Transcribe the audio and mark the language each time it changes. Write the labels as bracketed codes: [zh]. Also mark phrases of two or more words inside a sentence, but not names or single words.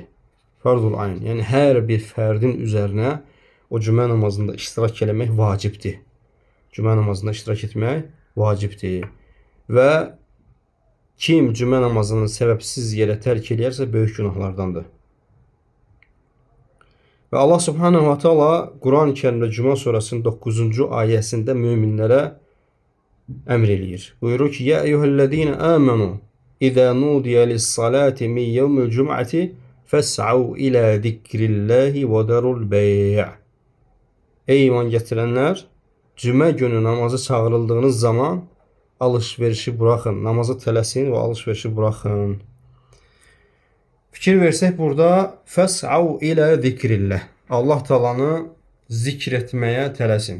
[ar] فرض عين, [az] yəni hər bir fərdin üzərinə o cümə namazında iştirak eləmək vacibdir. Cümə namazında iştirak etmək vacibdir. Və kim cümə namazını səbəbsiz yerə tərk eləyərsə böyük günahlardandır. Və Allah [ar] سبحانه وتعالى [az] Quran-ı Kərimdə Cümə surəsinin 9-cu ayəsində möminlərə əmr eləyir. Buyurur ki: [ar] "يا أيها الذين آمنوا إذا نودي للصلاة من يوم الجمعة فاسعوا إلى ذكر الله وذروا البيع'." [az] Ey iman gətirənlər, cümə günü namazı çağırıldığınız zaman alış-verişi buraxın, namazı tələsin və alış-verişi buraxın. Fikir versək burada [ar] فاسعوا إلى ذكر الله. [az] Allah Taalanı zikr etməyə tələsin.